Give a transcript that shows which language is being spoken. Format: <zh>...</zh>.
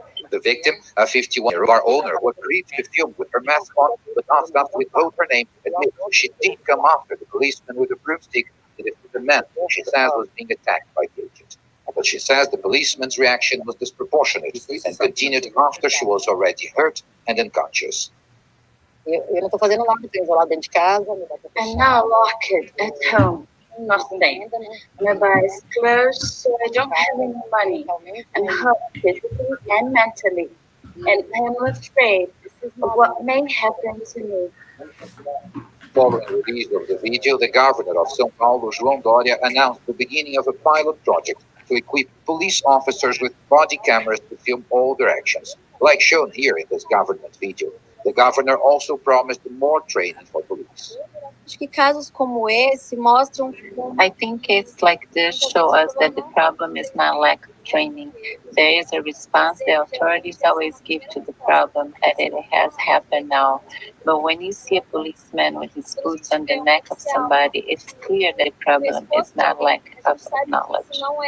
<en>The victim, a 51-year-old bar owner who agreed to film with her mask on but asked us to withhold her name, admits she did come after the policeman with a broomstick to defeat the man she says was being attacked by the agents. But she says the policeman's reaction was disproportionate and continued after she was already hurt and unconscious.</en> <pt>Eu não estou fazendo nada, estou isolado dentro de casa.</pt> <en>I'm now locked at home. Nothing. My bar is closed, so I don't have any money. I'm hurt physically and mentally, and I'm afraid of what may happen to me. Following the release of the video, the governor of São Paulo, João Dória, announced the beginning of a pilot project to equip police officers with body cameras to film all their actions, like shown here in this government video. The governor also promised more training for police.</en> <pt>Acho que casos como esse mostram.</pt> <en>I think cases like this show us that the problem is not lack of training. There is a response the authorities always give to the problem, and it has happened now. But when you see a policeman with his boots on the neck of somebody, it's clear that the problem is not lack of knowledge.</en>